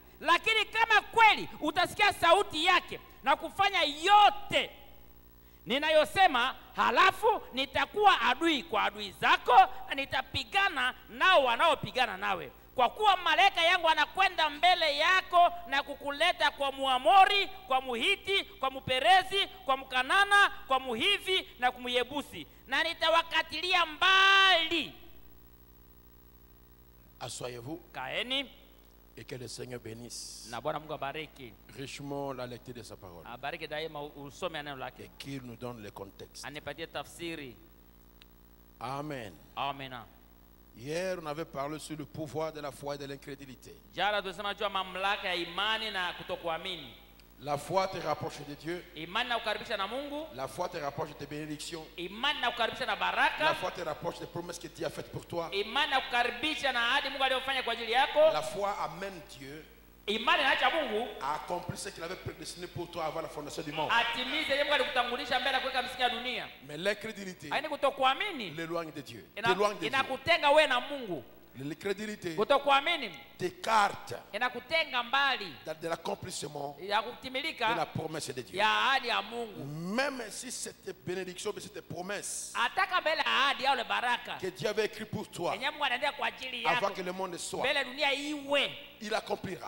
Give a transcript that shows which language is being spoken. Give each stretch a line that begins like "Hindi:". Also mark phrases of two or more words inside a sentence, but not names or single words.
Swahili: Lakini kama kweli utasikia sauti yake na kufanya yote ninayosema, halafu nitakuwa adui kwa adui zako na nitapigana nao wanaopigana nawe. Kwa kuwa malaika yangu anakwenda mbele yako na kukuleta kwa Muamori, kwa Muhiti, kwa Muperezi, kwa Mkanana, kwa Muhivi na kwa Muyebusi, na nitawakatilia mbali.
French: Asseyez-vous.
Swahili: Kaeni.
French: Et que le Seigneur bénisse
Swahili: na Bwana Mungu abariki
French: richement la lecture de sa parole.
Swahili: Abariki daima usome neno lake.
French: Et qu'il nous donne le contexte.
Swahili: Anipatie tafsiri.
French: Amen.
Swahili: Amen.
French: Hier, on avait parlé sur le pouvoir de la foi et de l'incrédulité.
Swahili: Jana tulisema juu ya mamlaka ya imani na kutokuamini.
French: La foi te rapproche de Dieu.
Swahili: Imani inakukaribisha na Mungu.
French: La foi te rapproche de tes bénédictions.
Swahili: Imani inakukaribisha na baraka.
French: La foi te rapproche des promesses que Dieu a faites pour toi.
Swahili: Imani inakukaribisha na ahadi Mungu aliyofanya kwa ajili yako.
French: La foi amène Dieu
Swahili: imani inaacha Mungu
French: a accompli ce qu'il avait prédestiné pour toi avant la fondation du monde.
Swahili: Atimize yeye Mungu alikutangulisha mbele kuweka msingi ya dunia.
French: Mais l'incrédulité
Swahili: kutokuamini
French: l'éloigne de Dieu. T'éloigne de Dieu.
Swahili: Inakutenga wewe na Mungu.
French: L'incrédulité t'écarte de l'accomplissement de la promesse de Dieu. Même si cette bénédiction, cette promesse que Dieu avait écrit pour toi avant que le monde soit, il accomplira.